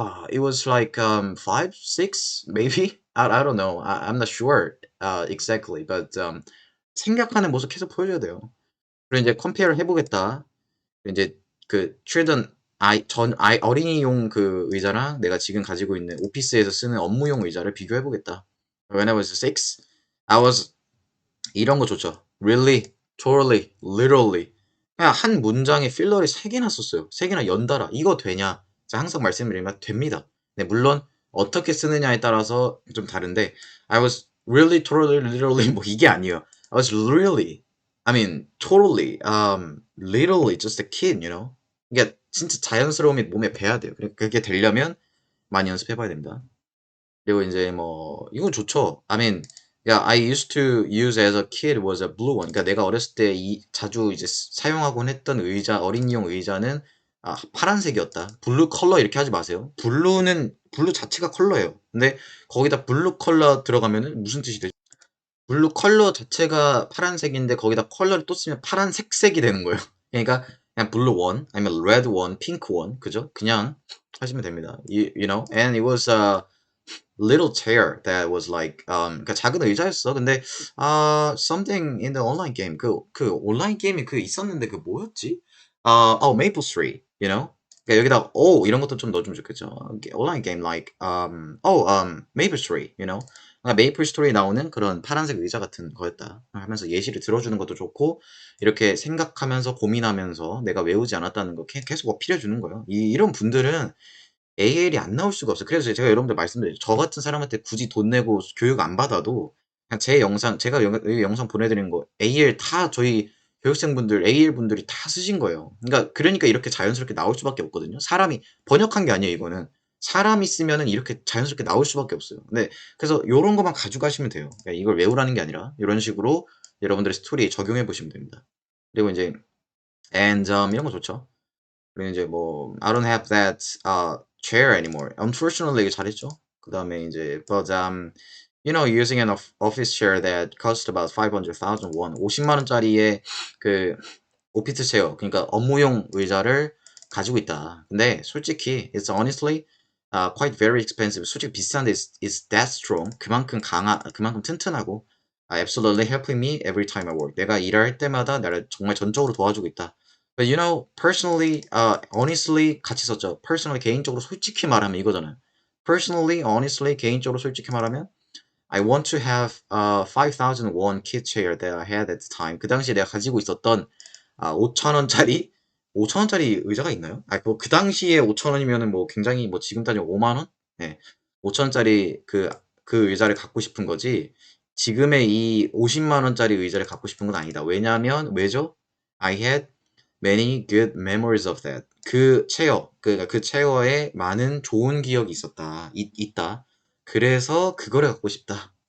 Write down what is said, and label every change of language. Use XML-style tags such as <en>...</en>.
<en>It was like 5, 6 maybe? I don't know. I'm not sure exactly.</en> <ko>But 생각하는 모습 계속 보여줘야 돼요. 그리고 이제 compare 해보겠다. 이제 그 children 어린이용 그 의자랑 내가 지금 가지고 있는 오피스에서 쓰는 업무용 의자를 비교해보겠다.</ko> <en>When I was 6, I was</en> <ko>이런 거 좋죠.</ko> <en>Really, totally, literally.</en> <ko>그냥 한 문장에 필러를 3개나 썼어요. 3개나 연달아. 이거 되냐? 제가 항상 말씀드리면 됩니다. 네, 물론 어떻게 쓰느냐에 따라서 좀 다른데</ko> <en>I was really, totally, literally</en> <ko>뭐 이게 아니에요.</ko> <en>I was really, I mean, totally, literally just a kid, you know?</en> <ko>이게 진짜 자연스러움이 몸에 배야 돼요. 그게 되려면 많이 연습해봐야 됩니다. 그리고 이제 뭐 이건 좋죠.</ko> <en>I mean, yeah, I used to use as a kid was a blue one.</en> <ko>그러니까 내가 어렸을 때 자주 이제 사용하곤 했던 의자, 어린이용 의자는 파란색이었다. 블루 컬러 이렇게 하지 마세요. 블루 자체가 컬러예요. 근데 거기다 블루 컬러 들어가면은 무슨 뜻이 되죠? 블루 컬러 자체가 파란색인데 거기다 컬러를 또 쓰면 파란 색색이 되는 거예요. 그러니까 그냥 블루 원, 아니면 레드 원, 핑크 원, 그죠? 그냥 하시면 됩니다.</ko> <en>You know, and it was a little chair that was like</en> <ko>그러니까 작은 의자였어. 근데</ko> <en>something in the online game</en> <ko>그 온라인 게임이 그 있었는데 그 뭐였지?</ko> <en>Maple Street, you know?</en> <ko>그러니까 여기다 이런 것도 좀 넣어주면 좋겠죠. 온라인 게임</ko> <en>like Maple Street, you know?</en> <ko>그러니까 메이플 스토리 나오는 그런 파란색 의자 같은 거였다 하면서 예시를 들어주는 것도 좋고 이렇게 생각하면서 고민하면서 내가 외우지 않았다는 거 계속 어필해 주는 거예요. 이런 분들은 AL이 안 나올 수가 없어요. 그래서 제가 여러분들 말씀드렸죠. 저 같은 사람한테 굳이 돈 내고 교육 안 받아도 그냥 제 영상, 제가 이 영상 보내드리는 거 AL 다 저희 교육생분들, AL 분들이 다 쓰신 거예요. 그러니까 이렇게 자연스럽게 나올 수밖에 없거든요. 사람이 번역한 게 아니에요, 이거는. 사람이 쓰면은 이렇게 자연스럽게 나올 수밖에 없어요. 근데 그래서 요런 것만 가져가시면 돼요. 그러니까 이걸 외우라는 게 아니라 이런 식으로 여러분들의 스토리에 적용해 보시면 됩니다. 그리고 이제 이런 거 좋죠. 그리고 이제 뭐</ko> <en>I don't have that chair anymore. Unfortunately</en> <ko>이거 잘했죠. 그 다음에 이제</ko> <en>but you know using an office chair that cost about 500,000 won</en> <ko>50만 원짜리의 그 오피스 체어 그러니까 업무용 의자를 가지고 있다. 근데 솔직히</ko> <en>it's honestly quite very expensive.</en> <ko>솔직히 비싼데</ko> <en>it's that strong.</en> <ko>그만큼 튼튼하고</ko> <en>absolutely helping me every time I work.</en> <ko>내가 일할 때마다 나를 정말 전적으로 도와주고 있다.</ko> <en>But you know, personally, honestly</en> <ko>같이 썼죠. personally 개인적으로 솔직히 말하면 이거잖아요.</ko> <en>personally, honestly</en> <ko>개인적으로 솔직히 말하면</ko> <en>I want to have 5,000 won kit chair that I had at the time.</en> <ko>그 당시에 내가 가지고 있었던 5,000원짜리 5,000원짜리 의자가 있나요? 그 당시에 5,000원이면은 뭐 굉장히 뭐 지금 따지면 5만 원? 네. 5,000원짜리 그 의자를 갖고 싶은 거지. 지금의 이 50만 원짜리 의자를 갖고 싶은 건 아니다. 왜죠?</ko> <en>I had many good memories of that.</en> <ko>그 체어에 많은 좋은 기억이 있다. 그래서 그거를 갖고 싶다.</ko>